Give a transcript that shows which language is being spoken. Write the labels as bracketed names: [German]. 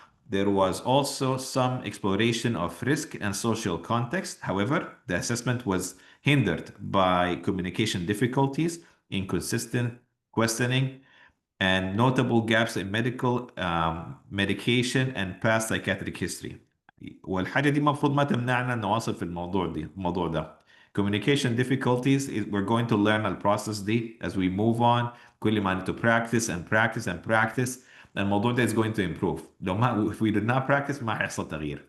[English] There was also some exploration of risk and social context. However, the assessment was hindered by communication difficulties, inconsistent questioning, and notable gaps in medical medication and past psychiatric history. [Arabic] والحاجة دي المفروض ما تمنعنا نواصل في الموضوع ده. [English] Communication difficulties, we're going to learn the process دي as we move on. [Arabic] كل ما [English] to practice and practice and practice. [Arabic] الموضوع ده [English] is going to improve. [Arabic] لو ما [English] if we did not practice [Arabic] ما هيحصل تغيير.